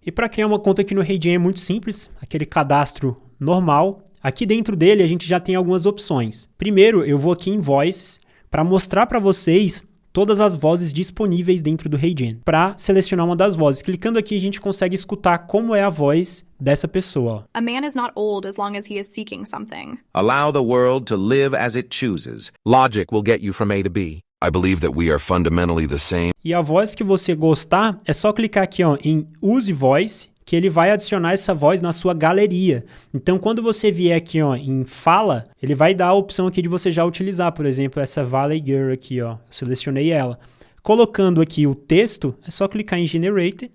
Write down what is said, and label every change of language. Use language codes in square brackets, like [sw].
[pt] E para criar uma conta aqui no HeyGen é muito simples, aquele cadastro normal. Aqui dentro dele a gente já tem algumas opções. Primeiro eu vou aqui em Voices para mostrar para vocês todas as vozes disponíveis dentro do HeyGen. Para selecionar uma das vozes, clicando aqui a gente consegue escutar como é a voz dessa pessoa. [en] A man is not old as long as he is seeking something. Allow the world to live as it chooses. Logic will get you from A to B. I believe that we are fundamentally the same. [pt] E a voz que você gostar, é só clicar aqui em Use Voice, que ele vai adicionar essa voz na sua galeria. Então, quando você vier aqui em Fala, ele vai dar a opção aqui de você já utilizar, por exemplo, essa Valley Girl aqui, selecionei ela. Colocando aqui o texto, é só clicar em Generate.